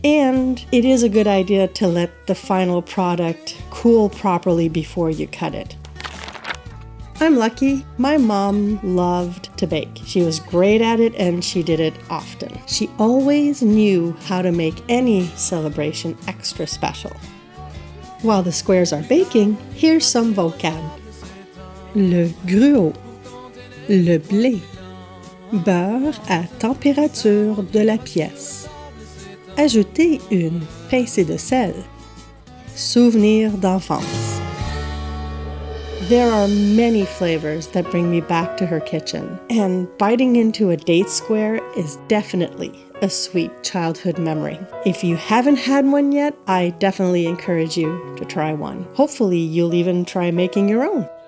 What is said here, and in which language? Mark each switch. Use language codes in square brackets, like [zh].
[en] And it is a good idea to let the final product cool properly before you cut it. I'm lucky. My mom loved to bake. She was great at it and she did it often. She always knew how to make any celebration extra special. While the squares are baking, here's some vocab. [fr] Le gruau, le blé, beurre à température de la pièce. Ajoutez une pincée de sel. Souvenirs d'enfance. [en] There are many flavors that bring me back to her kitchen, and biting into a date square is definitely a sweet childhood memory. If you haven't had one yet, I definitely encourage you to try one. Hopefully, you'll even try making your own.